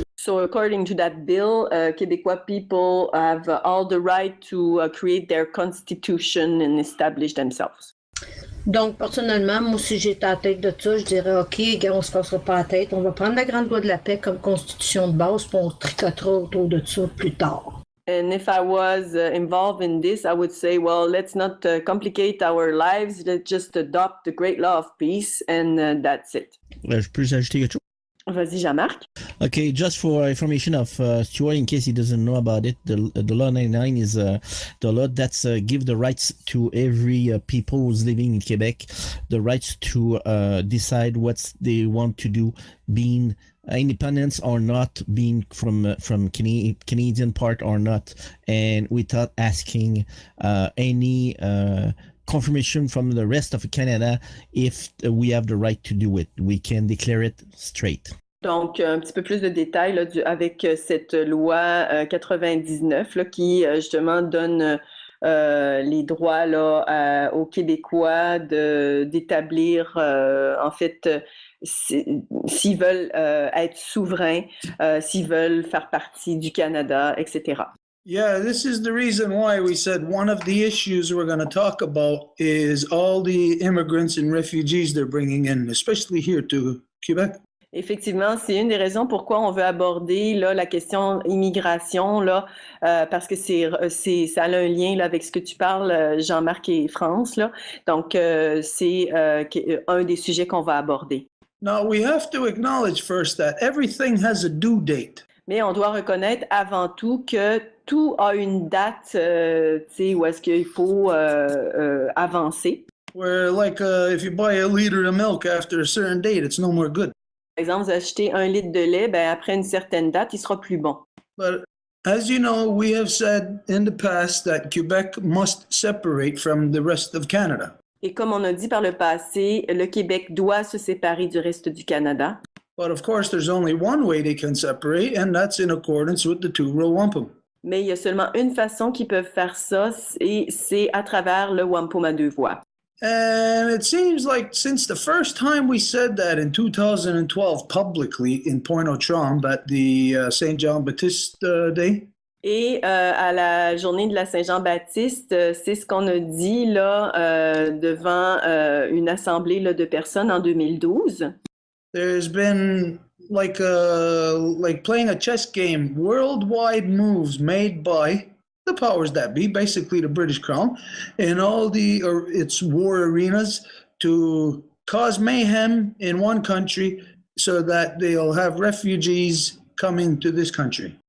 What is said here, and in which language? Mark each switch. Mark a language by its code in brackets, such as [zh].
[en] So according to that bill, Québécois people have all the right to create their constitution and establish themselves. [fr] Donc, personnellement, moi, si j'étais à la tête de ça, je dirais, OK, on se passera pas la tête, on va prendre la Grande Loi de la paix comme constitution de base, puis on tricotera autour de ça plus tard. [en] And if I was involved in this, I would say, well, let's not complicate our lives. Let's just adopt the great law of peace, and that's it. [fr] Je peux ajouter quelque chose? Vas-y, Jean-Marc. [en] Okay, just for information of Stuart, in case he doesn't know about it, the Law 99 is the law that's give the rights to every people who's living in Quebec, the rights to decide what they want to do, being independence or not, being from Canadian part or not, and without asking any confirmation from the rest of Canada if we have the right to do it. We can declare it straight. [fr] Donc, un petit peu plus de détails là, avec cette loi 99 là, qui justement donne les droits là, aux Québécois d'établir, en fait, s'ils veulent être souverains, s'ils veulent faire partie du Canada, etc. [en] Yeah, this is the reason why we said one of the issues we're going to talk about is all the immigrants and refugees they're bringing in, especially here to Quebec. [fr] Effectivement, c'est une des raisons pourquoi on veut aborder là, la question immigration, là, parce que ça a un lien là, avec ce que tu parles, Jean-Marc et France. Là. Donc, c'est un des sujets qu'on va aborder. [en] Now, we have to acknowledge first that everything has a due date. [fr] Mais on doit reconnaître avant tout que tout a une date, tu sais, où est-ce qu'il faut avancer. [en] Where, like, if you buy a liter of milk after a certain date, it's no more good. [fr] Par exemple, vous achetez 1 litre de lait, ben, après une certaine date, il sera plus bon. [en] But as you know, we have said in the past that Quebec must separate from the rest of Canada. [fr] Et comme on a dit par le passé, le Québec doit se séparer du reste du Canada. [en] But of course, there's only one way they can separate, and that's in accordance with the two-row wampum. [fr] Mais il y a seulement une façon qu'ils peuvent faire ça, et c'est à travers le wampum à 2 voix. [en] And it seems like since the first time we said that in 2012 publicly in Pointe-aux-Trembles at the St. John Baptiste Day, [fr] Et à la journée de la Saint-Jean-Baptiste, c'est ce qu'on a dit là devant une assemblée là, de personnes en 2012. [en] there's been like playing a chess game, worldwide moves made by the powers that be, basically the British Crown, in all its war arenas to cause mayhem in one country so that they'll have refugees coming to this country.